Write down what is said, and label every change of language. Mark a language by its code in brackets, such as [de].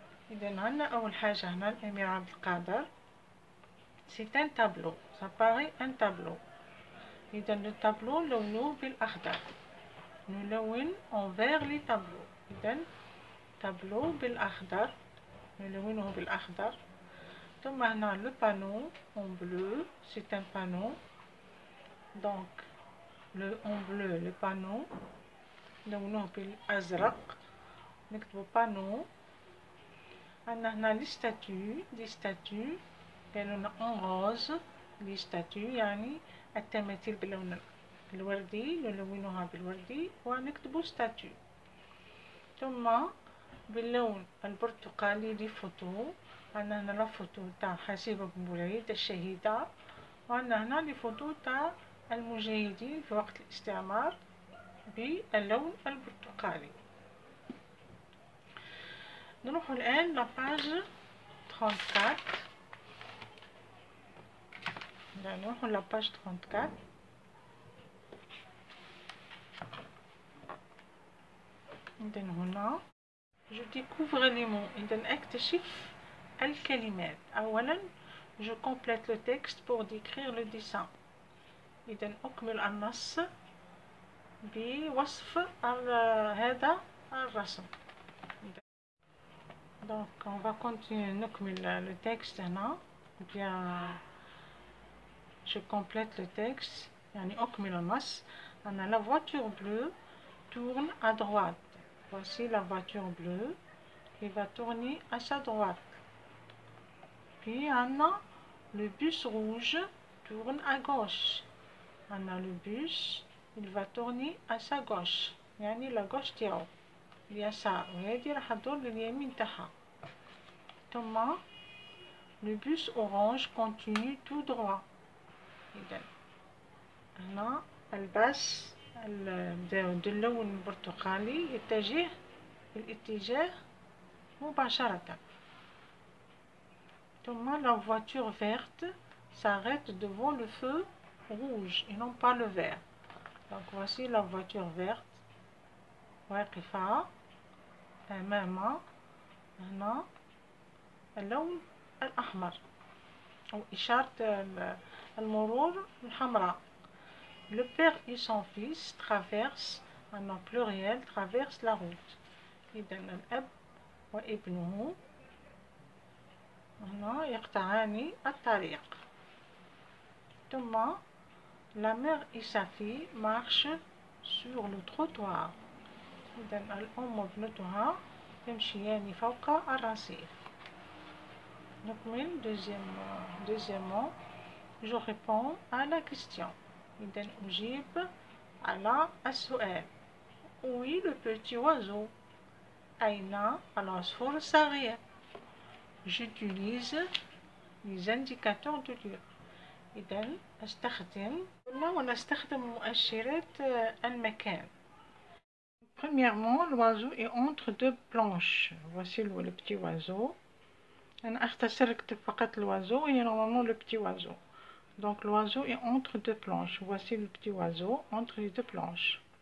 [ar] إذا عندنا أول حاجة هنا الأمير عبد القادر، [fr] c'est un tableau، ça paraît un tableau. [ar] إذا التابلو لونه بالأخضر، نلون [fr] envers les tableaux. [ar] إذا تابلو بالأخضر نلونه بالأخضر. ثم هنا [fr] le panneau en bleu، c'est un panneau. donc en bleu le panneau [ar] لونه بالأزرق نكتب [fr] panneau. [ar] عندنا هنا les statues، [fr] des statues [ar] لونه [fr] en rose، les statues [ar] يعني التماثيل باللون الوردي نلونها بالوردي ونكتب ستاتيو. ثم باللون البرتقالي لي فوتو، عندنا هنا لا فوتو تاع حسيبة بومبالي الشهيدة، وعندنا هنا لي فوتو تاع المجاهدين في وقت الاستعمار باللون البرتقالي. نروح الآن لباج 34. نروح لباج 34. إذا هنا [fr] je découvre les mots. [ar] إذا أكتشف الكلمات. أولا [fr] je complète le texte pour décrire le dessin. [ar] إذا أكمل النص بوصف هذا الرسم. [fr] donc on va continuer [ar] نكمل [fr] le texte هنا. bien je complète le texte [ar] يعني أكمل النص. [fr] أنا la voiture bleue tourne à droite. Voici la voiture bleue qui va tourner à sa droite. Puis Anna, le bus rouge tourne à gauche. Anna, le bus, il va tourner à sa gauche. Yani la gauche تاعو. [ar] اليسار، وهذه راح تدور لليمين تاعها. ثم [fr] le bus orange continue tout droit. [ar] إذا هنا الباص اللون البرتقالي يتجه في الاتجاه مباشرة. [fr] ثم la voiture verte s'arrête devant le feu rouge et non pas le vert. Donc voici la voiture verte [ar] واقفة أمام هنا اللون الأحمر أو إشارة المرور الحمراء. [fr] Le père et son fils traversent en pluriel traversent la route. [ar] إذا الأب وابنه هنا يقطعان الطريق. ثم [fr] la mère et sa fille marchent sur le trottoir. [ar] إذا الأم وابنتها يمشيان فوق الرصيف. نكمل. [fr] deuxièmement je réponds à la question. [ar] إذا أجيب على السؤال. [fr] Oui le petit oiseau. [ar] أين العصفور الصغير. [fr] J'utilise les indicateurs de lieu. [ar] إذا ونستخدم مؤشرات المكان. [fr] Premièrement, l'oiseau est entre deux planches. Voici le petit oiseau. [ar] أنا أختصر أكتب فقط [fr] l'oiseau et normalement le petit oiseau. Donc l'oiseau est entre deux planches. Voici le petit oiseau entre les deux planches.